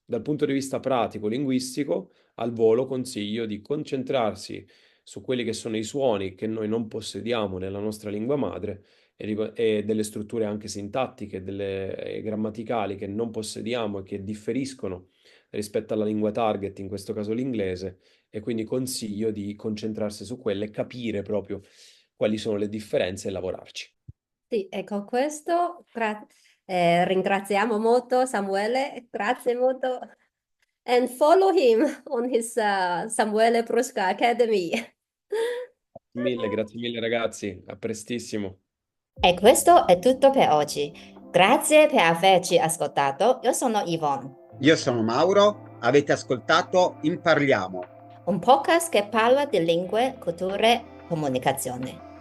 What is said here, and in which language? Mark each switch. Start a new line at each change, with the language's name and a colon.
Italian: Dal punto di vista pratico, linguistico, al volo consiglio di concentrarsi su quelli che sono i suoni che noi non possediamo nella nostra lingua madre e delle strutture anche sintattiche, delle grammaticali che non possediamo e che differiscono rispetto alla lingua target, in questo caso l'inglese, e quindi consiglio di concentrarsi su quelle e capire proprio quali sono le differenze e lavorarci. Sì, e con questo ringraziamo molto Samuele, grazie molto.
English: And follow him on his Samuele Brusca Academy.
Italian: Grazie mille ragazzi, a prestissimo. E questo è tutto per oggi. Grazie per averci ascoltato. Io sono Yvonne, Io sono Mauro, avete ascoltato Imparliamo. un podcast che parla di lingue, culture, comunicazione.